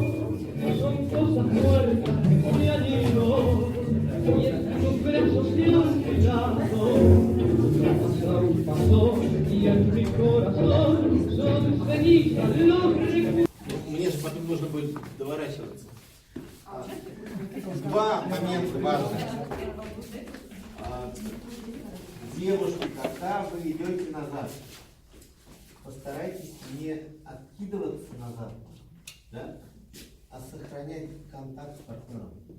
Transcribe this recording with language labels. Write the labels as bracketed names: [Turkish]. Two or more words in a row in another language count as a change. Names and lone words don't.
[Spanish] Son cosas muertas que se han ido y en tus brazos se han quedado. Lo pasado pasó y en mi corazón son cenizas los recuerdos. [Russian] Мне же потом нужно будет доворачиваться. Два момента важных. Девушки, когда вы идете назад, постарайтесь не откидываться назад, да, а сохранять контакт с партнером.